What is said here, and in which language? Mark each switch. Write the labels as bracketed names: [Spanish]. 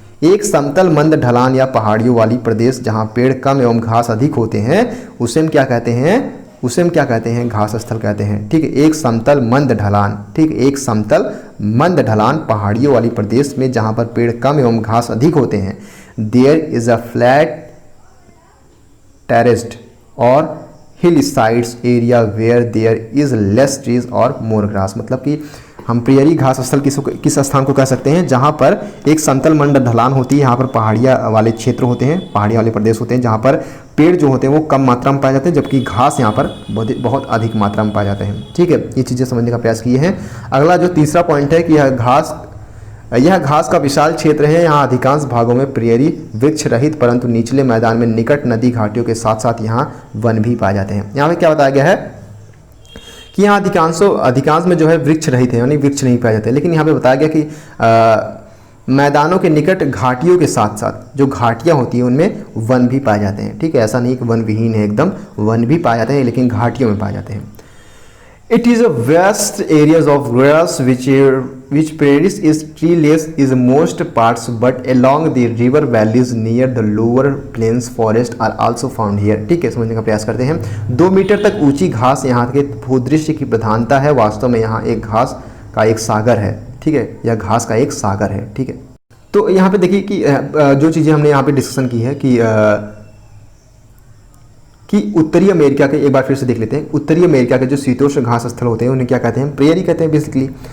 [Hindi] एक समतल मंद ढलान या पहाड़ियों वाली प्रदेश जहां पेड़ कम एवं घास अधिक होते हैं उसे हम क्या कहते हैं? उसे हम क्या कहते हैं? घास स्थल कहते हैं। ठीक है, एक समतल मंद ढलान, ठीक, एक समतल मंद ढलान पहाड़ियों वाली प्रदेश में जहां पर पेड़ कम एवं घास अधिक होते हैं। [English] There is a flat terraced or hillsides area where there is less trees or more grass। [Hindi] मतलब कि हम प्रियरी घास स्थल किस स्थान को कह सकते हैं? जहाँ पर एक समतल मंड ढलान होती है, यहाँ पर पहाड़ियाँ वाले क्षेत्र होते हैं, पहाड़ियाँ वाले प्रदेश होते हैं जहाँ पर पेड़ जो होते हैं वो कम मात्रा में पाए जाते हैं, जबकि घास यहाँ पर बहुत अधिक मात्रा में पाए जाते हैं। ठीक है, ये चीज़ें समझने का प्रयास किए हैं। अगला जो तीसरा पॉइंट है कि यह घास का विशाल क्षेत्र है। यहाँ अधिकांश भागों में प्रियरी वृक्ष रहित, परंतु निचले मैदान में निकट नदी घाटियों के साथ साथ यहाँ वन भी पाए जाते हैं। यहाँ पे क्या बताया गया है कि यहाँ अधिकांश में जो है वृक्ष रहित है, यानी वृक्ष नहीं पाए जाते। लेकिन यहाँ पे बताया गया कि मैदानों के निकट घाटियों के साथ साथ जो घाटियाँ होती हैं उनमें वन भी पाए जाते हैं। ठीक है, ऐसा नहीं कि वन विहीन है, एकदम वन भी पाए जाते हैं, लेकिन घाटियों में पाए जाते हैं। [English] It is a vast areas of grass which prairies is treeless is most parts, but along the river valleys near the lower plains forest are also found here। [Hindi] ठीक है, समझने का प्रयास करते हैं। 2 मीटर तक ऊंची घास यहाँ के भूदृश्य की प्रधानता है। वास्तव में यहाँ एक घास का एक सागर है। ठीक है, यह घास का एक सागर है। ठीक है, तो यहाँ पे देखिए कि जो चीज़ें हमने यहाँ पे डिस्कशन की है कि उत्तरी अमेरिका के, एक बार फिर से देख लेते हैं, उत्तरी अमेरिका के जो शीतोष्ण घास स्थल होते हैं उन्हें क्या कहते हैं? प्रेयरी कहते हैं बेसिकली।